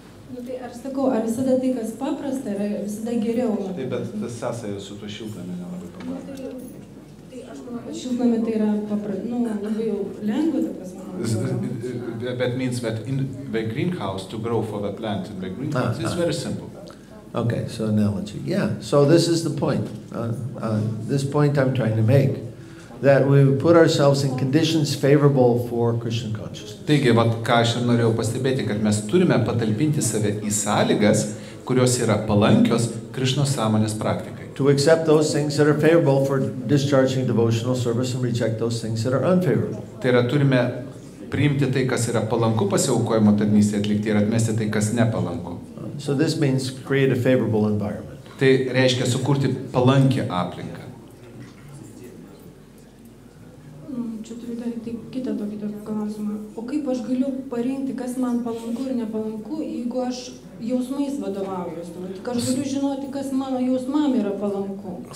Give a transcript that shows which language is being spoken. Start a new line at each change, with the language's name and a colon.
Lithuanian: Nu, tai ar sakau, ar visada tai, kas paprasta, yra visada geriau? Taip, bet tas sąsaja su tuo šiltnamiu nelabai paprasta. Tai aš manau, kad šiltnami tai yra labai jau lengva, ta prasme.
English: That means that in the greenhouse, to grow for the plant in the greenhouse, is very simple. Okay, so analogy. Yeah, so this is the point. This point I'm trying to make, that we put ourselves in conditions favorable for Krishna consciousness.
Lithuanian: Taigi, ką aš ir norėjau pastebėti, kad mes turime patalpinti save į sąlygas, kurios yra palankios Krišnos sąmonės praktikai.
English: To accept those things that are favorable for discharging devotional service and reject those things that are unfavorable.
Lithuanian: Tai yra, turime priimti tai, kas yra palanku pasiaukojimo tarnystėje atlikti ir atmesti tai, kas nepalanku.
English: So this means create a favorable environment.
Lithuanian: Tai reiškia sukurti palankę aplinką. Čia turiu dar kitą tokį klausimą. O kaip aš galiu parinkti, kas man palanku ir nepalanku, jeigu aš jausmais vadovaujuosi? Tik aš galiu žinoti, kas mano jausmam yra palanku.